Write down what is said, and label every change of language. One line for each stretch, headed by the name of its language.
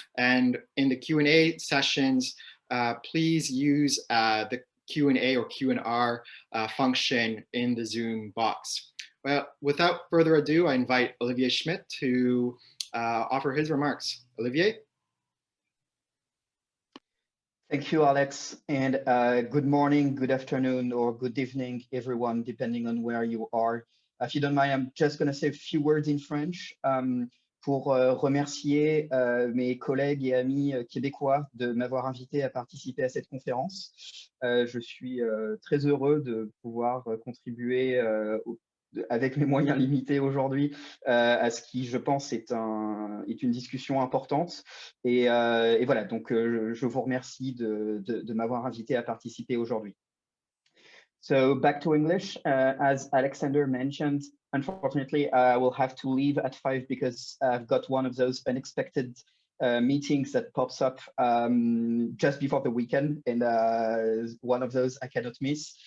English: And in the Q&A sessions, please use the Q&A or Q&R function in the Zoom box. Well, without further ado, I invite Olivier Schmitt to offer his remarks. Olivier? Thank you, Alex, and good morning, good afternoon, or good evening, everyone, depending on where you are. If you don't mind, I'm just going to say a few words in French
French: pour remercier mes collègues et amis québécois de m'avoir invité à participer à cette conférence. Je suis très heureux de pouvoir contribuer avec mes moyens limités aujourd'hui à ce qui, je pense, est une discussion importante. Et voilà, donc je vous remercie de m'avoir invité à participer aujourd'hui.
English: So back to English, as Alexander mentioned, unfortunately, I will have to leave at 5 because I've got one of those unexpected meetings that pops up just before the weekend, and one of those I cannot miss.